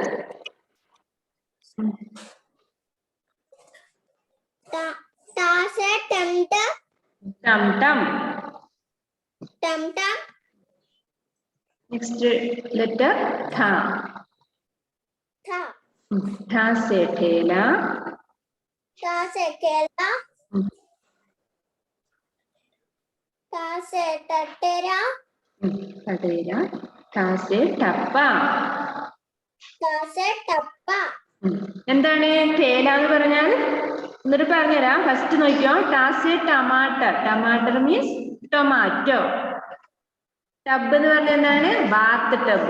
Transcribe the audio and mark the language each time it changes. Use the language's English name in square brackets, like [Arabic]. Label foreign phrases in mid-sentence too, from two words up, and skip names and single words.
[Hindi] Tase tum टम टम. tum tum. [English] next letter [Hindi] ഠ. Tha. ठ से ठेला, Tase kela. Tase tatera. तटेरा, ठ से टप्पा. Tase tappa. [Malayalam] എന്താണ് ഠേല എന്ന് പറഞ്ഞാൽ? എന്നിട്ട് പറഞ്ഞുതരാം. ഫസ്റ്റ് നോക്കിയോ. [Hindi] ट से टमाटर, टमाटर [English] means tomato. [Malayalam] ടബ് എന്ന് പറഞ്ഞാൽ എന്താണ്? [English] bath tub.